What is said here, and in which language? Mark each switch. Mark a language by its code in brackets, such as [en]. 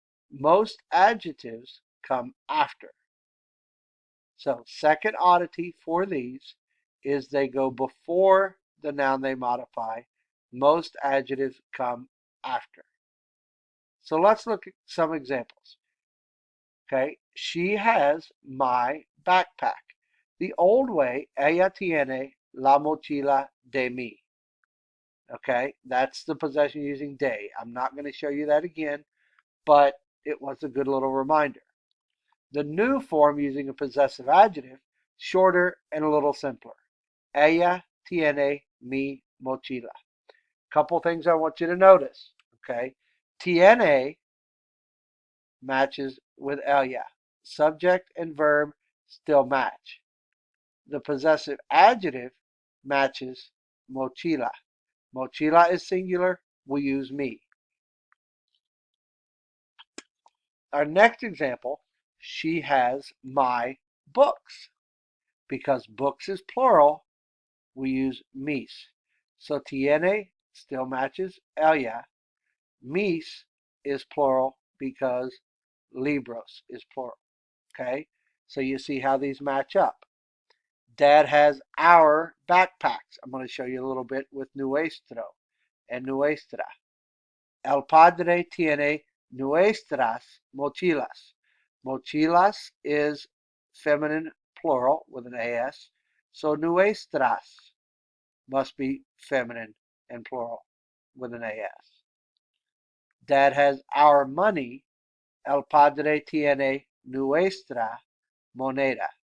[en] Most adjectives come after. So, second oddity for these is they go before the noun they modify. Most adjectives come after. So, let's look at some examples. Okay, she has my backpack. The old way, [es] ella tiene la mochila de mí. [en] Okay, that's the possession using de. I'm not going to show you that again, but it was a good little reminder. The new form using a possessive adjective, shorter and a little simpler. [es] Ella tiene mi mochila. [en] Couple things I want you to notice. Okay, tiene matches with ella. Subject and verb still match. The possessive adjective matches mochila. Mochila is singular. We use me. Our next example, she has my books. Because books is plural, we use mis. So tiene still matches ella. Mis is plural because libros is plural. Okay? So you see how these match up. Dad has our backpacks. I'm going to show you a little bit with nuestro and nuestra. [es] El padre tiene nuestras mochilas. [en] Mochilas is feminine plural with an AS. So nuestras must be feminine and plural with an AS. Dad has our money. [es] El padre tiene nuestra moneda.